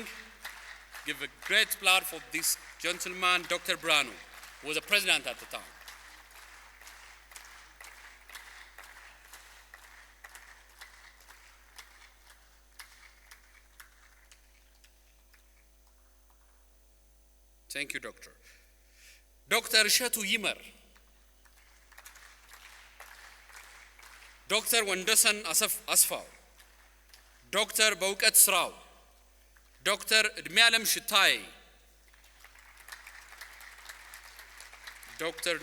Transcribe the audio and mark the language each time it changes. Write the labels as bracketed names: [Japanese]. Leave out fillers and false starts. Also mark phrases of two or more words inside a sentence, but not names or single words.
[English] Give a great applaud for this gentleman, Dr. Brhanu, who was a president at the time. Thank you, Doctor. Dr. Ishatu Yimar, Dr. Wandosan Asfaw, Dr. Baukat Srao, Dr. Dmialam Shitai, Dr.